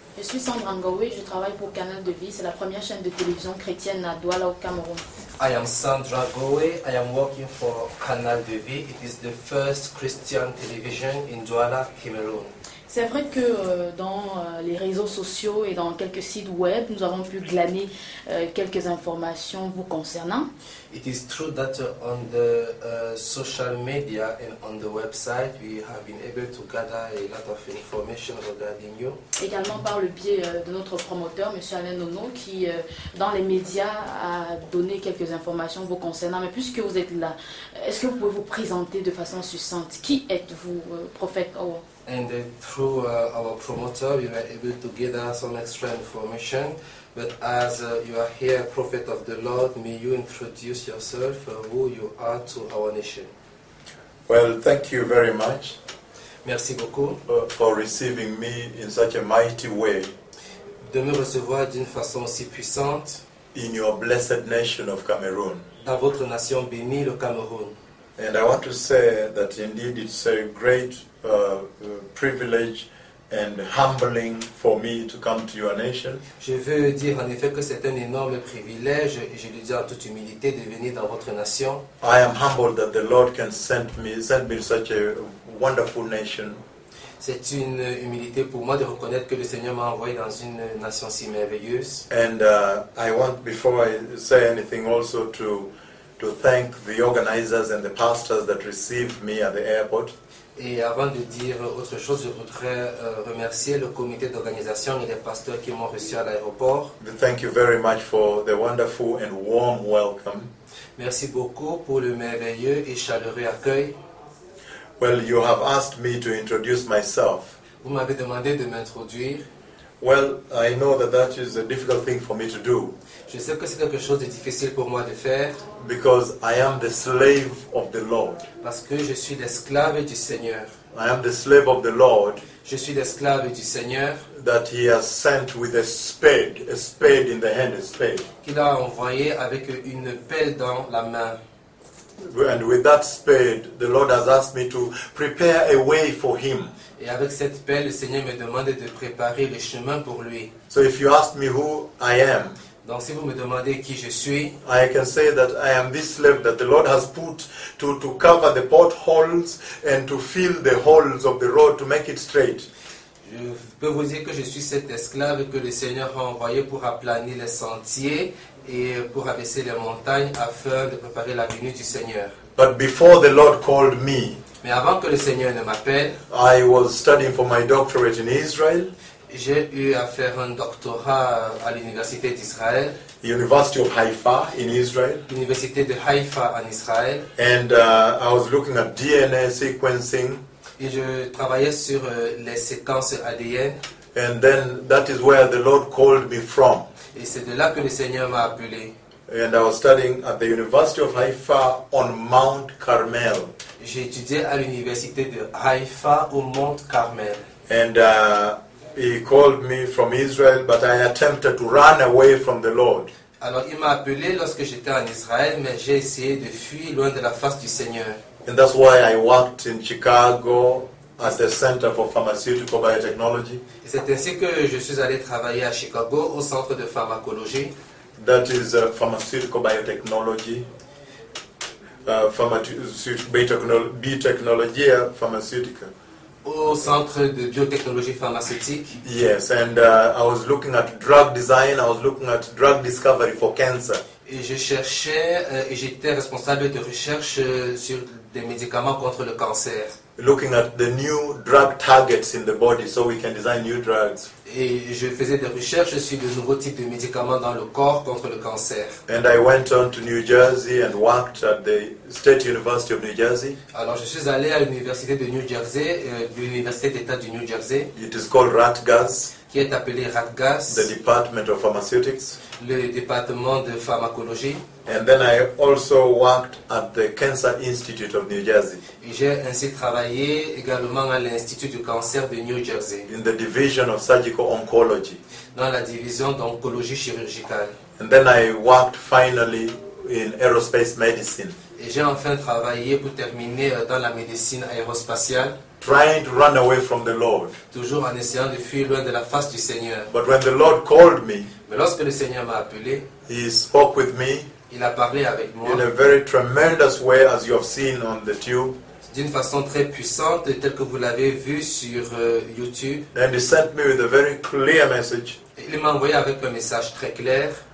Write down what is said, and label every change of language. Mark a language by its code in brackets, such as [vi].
[fr] Je suis Sandra Ngoé, je travaille pour Canal de Vie, c'est la première chaîne de télévision chrétienne à Douala au Cameroun. [en] I am Sandra Ngoé, I am working for Canal de Vie. It is the first Christian television in Douala, Cameroon. [fr] C'est vrai que dans les réseaux sociaux et dans quelques sites web, nous avons pu glaner quelques informations vous concernant. [en] It is true that on the social media and on the website, we have been able to gather a lot of information regarding you. [fr] Également par le biais de notre promoteur, Monsieur Alain Nono, qui dans les médias a donné quelques informations vous concernant. Mais puisque vous êtes là, est-ce que vous pouvez vous présenter de façon succincte? Qui êtes-vous, prophète Owo? [en] And through our promoter, we were able to gather some extra information. But as you are here, prophet of the Lord, may you introduce yourself, who you are to our nation. Well, thank you very much. [fr] Merci beaucoup. [en] For receiving me in such a mighty way. [fr] De me recevoir d'une façon aussi puissante. [en] In your blessed nation of Cameroon. [fr] Dans votre nation bénie, le Cameroun. [en] And I want to say that indeed it's a great privilege and humbling for me to come to your nation. [fr] Je veux dire en effet que c'est un énorme privilège, et je le dis en toute humilité, de venir dans votre nation. [en] I am humbled that the Lord can send me such a wonderful nation. [fr] C'est une humilité pour moi de reconnaître que le Seigneur m'a envoyé dans une nation si merveilleuse. [en] And I want, before I say anything, also to thank the organizers and the pastors that received me at the airport. [fr] Et avant de dire autre chose, je voudrais remercier le comité d'organisation et les pasteurs qui m'ont reçu à l'aéroport. [en] Thank you very much for the wonderful and warm welcome. [fr] Merci beaucoup pour le merveilleux et chaleureux accueil. [en] Well, you have asked me to introduce myself. [fr] Vous m'avez demandé de m'introduire. [en] Well, I know that is a difficult thing for me to do. [fr] Je sais que c'est quelque chose de difficile pour moi de faire. [en] Because I am the slave of the Lord. [fr] Parce que je suis l'esclave du Seigneur. [en] I am the slave of the Lord. [fr] Je suis l'esclave du Seigneur. [en] That he has sent with a spade in the hand, a spade. [fr] Qu'il a envoyé avec une pelle dans la main. [en] And with that spade, the Lord has asked me to prepare a way for him. [fr] Et avec cette pelle, le Seigneur me demande de préparer le chemin pour lui. [en] So if you ask me who I am, [fr] donc si vous me demandez qui je suis, [en] I can say that I am this slave that the Lord has put to cover the potholes and to fill the holes of the road to make it straight. [fr] Je peux vous dire que je suis cet esclave que le Seigneur a envoyé pour aplanir les sentiers et pour abaisser les montagnes afin de préparer la venue du Seigneur. [en] But before the Lord called me, [fr] mais avant que le Seigneur ne m'appelle, [en] I was studying for my doctorate in Israel. [fr] J'ai eu à faire un doctorat à l'université d'Israël. [en] University of Haifa in Israel. [fr] Université de Haifa en Israël. [en] And I was looking at DNA sequencing. [fr] Et je travaillais sur les séquences ADN. [en] And then that is where the Lord called me from. [fr] Et c'est de là que le Seigneur m'a appelé. [en] And I was studying at the University of Haifa on Mount Carmel. [fr] J'ai étudié à l'université de Haifa au Mont Carmel. [en] And he called me from Israel, but I attempted to run away from the Lord. [fr] Alors il m'a appelé lorsque j'étais en Israël, mais j'ai essayé de fuir loin de la face du Seigneur. [en] And that's why I worked in Chicago at the Center for Pharmaceutical Biotechnology. [fr] Et c'est ainsi que je suis allé travailler à Chicago au Centre de Pharmacologie. [en] That is Pharmaceutical Biotechnology. Biotechnologia Pharmaceutica. [fr] Au Centre de Biotechnologie Pharmaceutique. [en] Yes, and I was looking at drug design, I was looking at drug discovery for cancer. [fr] Et je cherchais et j'étais responsable de recherche sur des médicaments contre le cancer. [en] Looking at the new drug targets in the body so we can design new drugs. [fr] Et je faisais des recherches sur de nouveaux types de médicaments dans le corps contre le cancer. [en] And I went on to New Jersey and worked at the State University of New Jersey. [fr] Alors je suis allé à l'université de New Jersey, l'université d'État du New Jersey. [en] It is called Rutgers. [fr] Qui est appelé Rutgers. [en] The Department of Pharmaceutics. [fr] Le département de pharmacologie. [en] And then I also worked at the Cancer Institute of New Jersey. [fr] Et j'ai ainsi travaillé également à l'Institut du cancer de New Jersey. [en] In the division of surgical oncology. [fr] Dans la division d'oncologie chirurgicale. [en] And then I worked finally in aerospace medicine. [fr] Et j'ai enfin travaillé pour terminer dans la médecine aérospatiale. [en] Trying to run away from the Lord. [fr] Toujours en essayant de fuir loin de la face du Seigneur. [en] But when the Lord called me, [fr] mais lorsque le Seigneur m'a appelé, [en] He spoke with me. [fr] Il a parlé avec moi. [en] In a very tremendous way, as you have seen on the tube. [fr] D'une façon très puissante, telle que vous l'avez vu sur YouTube. [en] And He sent me with a very clear message. [fr] Et il m'a envoyé avec un message très clair.